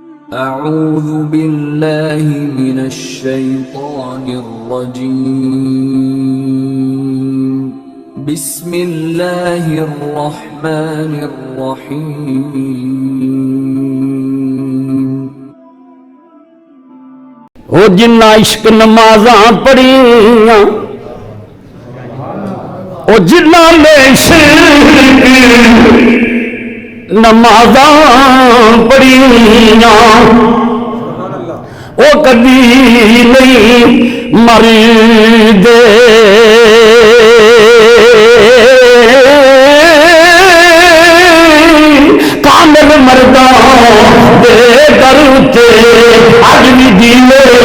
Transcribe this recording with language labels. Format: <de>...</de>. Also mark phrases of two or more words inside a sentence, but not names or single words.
<ar>اعوذ باللہ من الشیطان الرجیم بسم اللہ الرحمن الرحیم</ar> <pa>او جنہ عشق نمازاں پڑھیاں او جنہ لے عشق نمازاں پڑھیاں او کبھی نہیں مردے کامل مرداں دے کرتے اج بھی دینے</pa>